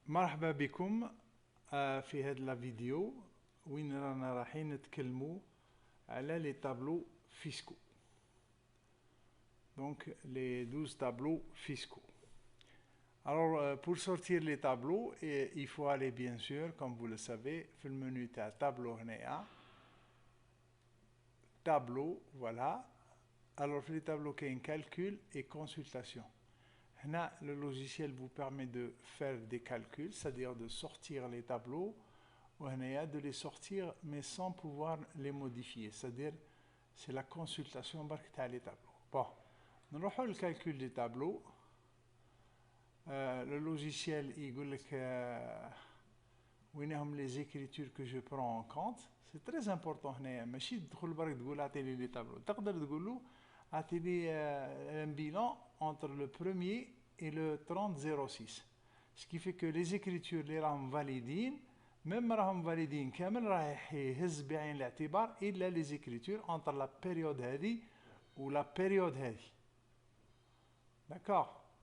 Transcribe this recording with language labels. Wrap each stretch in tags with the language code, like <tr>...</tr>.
<ar>مرحبا بكم في هذه الفيديو وين رانا رايحين نتكلموا على لي تابلو فيسكو.</ar> <fr>Donc les 12 tableaux fiscaux. Alors pour sortir les tableaux, il faut aller bien sûr, comme vous le savez,</fr> <ar>في المنيو تاع</ar> <fr>tableau هنايا. Tableau, voilà. Alors في les tableaux كاين calcul et consultation. Là, le logiciel vous permet de faire des calculs, c'est-à-dire de sortir les tableaux, ou de les sortir, mais sans pouvoir les modifier. C'est-à-dire, c'est la consultation des tableaux. Bon, nous allons le calcul des tableaux. Le logiciel, il dit que les écritures que je prends en compte. C'est très important.</fr> <ar>ماشي تدخل برك تقول اعطيني</ar> <fr>les tableaux.</fr> <ar>تقدر تقول له اعطيني</ar> <fr>un bilan entre le premier et le 3006. Ce qui fait que les écritures les</fr> <ar>راهم validين même راهم validين كامل راح يهز بعين الاعتبار الا</ar> <fr>les écritures entre la période هذه ou la période هذه. D'accord.</fr>